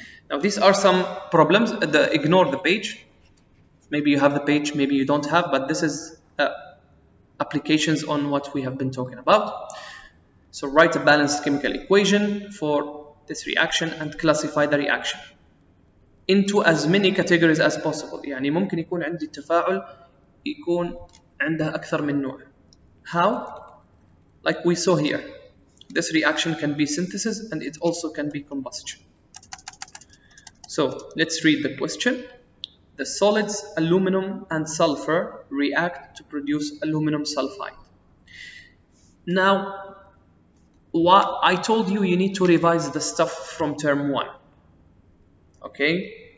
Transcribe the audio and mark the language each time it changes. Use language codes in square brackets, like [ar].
[en] Now these are some problems. Ignore the page. Maybe you have the page, maybe you don't have, but this is applications on what we have been talking about. So write a balanced chemical equation for this reaction and classify the reaction into as many categories as possible. [ar] يعني ممكن يكون عندي التفاعل يكون عندها أكثر من نوع. [en] How? Like we saw here. This reaction can be synthesis and it also can be combustion. So let's read the question. The solids aluminum and sulfur react to produce aluminum sulfide. Now, I told you need to revise the stuff from term 1. Okay?